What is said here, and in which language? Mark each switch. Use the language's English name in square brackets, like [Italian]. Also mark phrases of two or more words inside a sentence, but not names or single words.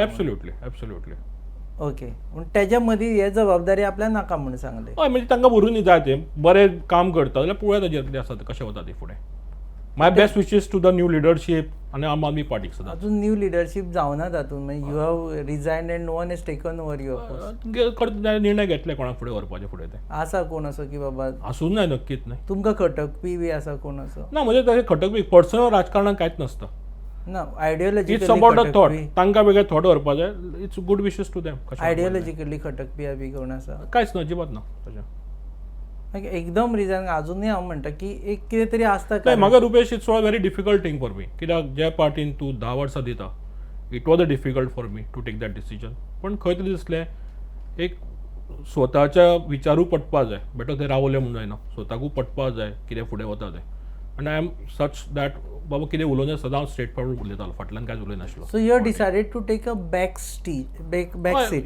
[Konkani] एब्सोल्युटली. ओके, पूण तेज्या मदीं हे जबाबदारी आपल्याक नाका म्हणून सांगले. हय, म्हणजे तांकां व्हरूंक जाय तें बरें काम करता जाल्यार पळोवया ताजेर कितें आसा कशें वता ती फुडें. [English] my best wishes to the new leadership [Konkani] आनी आम आदमी पार्टीक सुद्दां. अजून [English] new leadership [Konkani] जावना तातूंत, म्हणजे [English] you have resign and no one has taken over your post. [Konkani] निर्णय घेतले कोणाक फुडें व्हरपाचे फुडें ते. आसा कोण असो की बाबा आसूं जाय, नक्कीच नाही. तुमकां खटकपी बी आसा कोण असो? ना, म्हणजे तशें खटक बी पर्सनल राजकारणात कांयच नसता. ना, आयडियोलॉजिकली [English] It's about the thought. [Konkani] तांकां वेगळे थॉट व्हरपा जाय. [English] It's good wishes to them. [Konkani] आयडियोलॉजिकली खटकपी बी कोण आसा? कांयच ना, अजिबात ना तशें. एकदम रिजन अजूनय हांव म्हणटा की एक कितें तरी आसता नाही, काय. [English] म्हाका Rupesh it's a very difficult thing for me. [Konkani] कित्याक ज्या पार्टीन तूं 10 वर्सां दिता, [English] It was a difficult for me to take that decision. [Konkani] पण खंय तरी दिसलें एक स्वताच्या विचारू पटपा जाय. बेटर ते रावले म्हणून जायना, स्वताकूय पटपा जाय कितें फुडें वता तें. आनी [English] I am such that [Konkani] बाबा कितें उलोवना सदां [English] straight forward [Konkani] उलयतालो, फाटल्यान कांयच उलयनाशिल्लो. [English] So you decided to take a back seat.